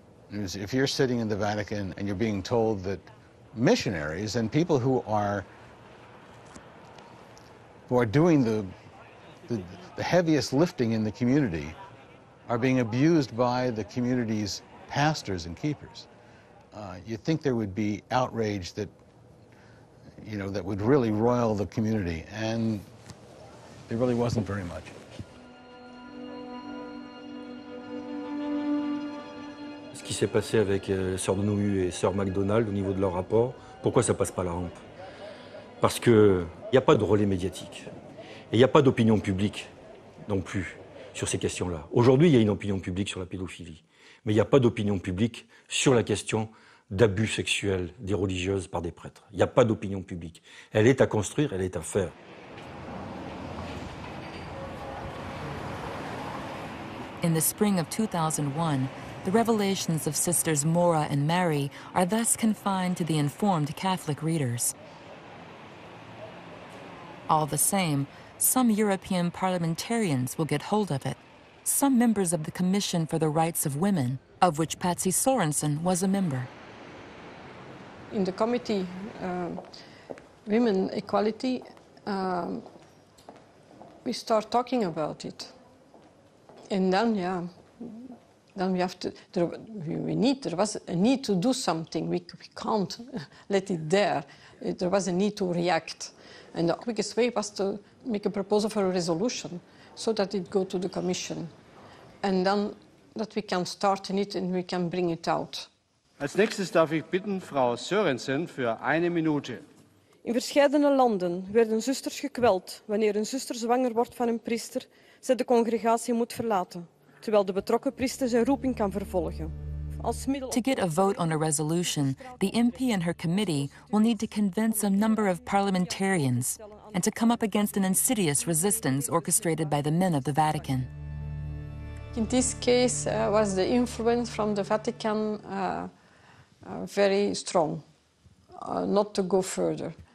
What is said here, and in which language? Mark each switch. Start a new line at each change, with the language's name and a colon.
English: If you're sitting in the Vatican and you're being told that missionaries and people who are doing the heaviest lifting in the community are being abused by the community's pastors and keepers, you'd think there would be outrage that would really roil the community, and there really wasn't very much.
French: Ce qui s'est passé avec Sœur Nohu et Sœur MacDonald au niveau de leur rapport, pourquoi ça passe pas la rampe? Parce qu'il n'y a pas de relais médiatique. Et il n'y a pas d'opinion publique non plus sur ces questions-là. Aujourd'hui, il y a une opinion publique sur la pédophilie, mais il n'y a pas d'opinion publique sur la question d'abus sexuels des religieuses par des prêtres. Il n'y a pas d'opinion publique. Elle est à construire, elle est à faire.
English: In the spring of 2001, the revelations of Sisters Maura and Mary are thus confined to the informed Catholic readers. All the same, some European parliamentarians will get hold of it. Some members of the Commission for the Rights of Women, of which Patsy Sorensen was a member. In the committee, Women Equality, we start talking about it. And then, then we have to, there was a need to do something. We can't let it there. There was a need to react. And the quickest way was to make a proposal for a resolution so that it go to the Commission. And then that we can start in it and we can bring it out.
German: Als nächstes darf ich bitten Frau Sørensen für 1 Minute.
Dutch: In verscheidene landen werden zusters gekweld wanneer een zuster zwanger wordt van een priester, zij de congregatie moet verlaten, terwijl de betrokken priester zijn roeping kan vervolgen.
English: To get a vote on a resolution, the MP and her committee will need to convince a number of parliamentarians and to come up against an insidious resistance orchestrated by the men of the Vatican. In this case, was the influence from the Vatican very strong, not to go further.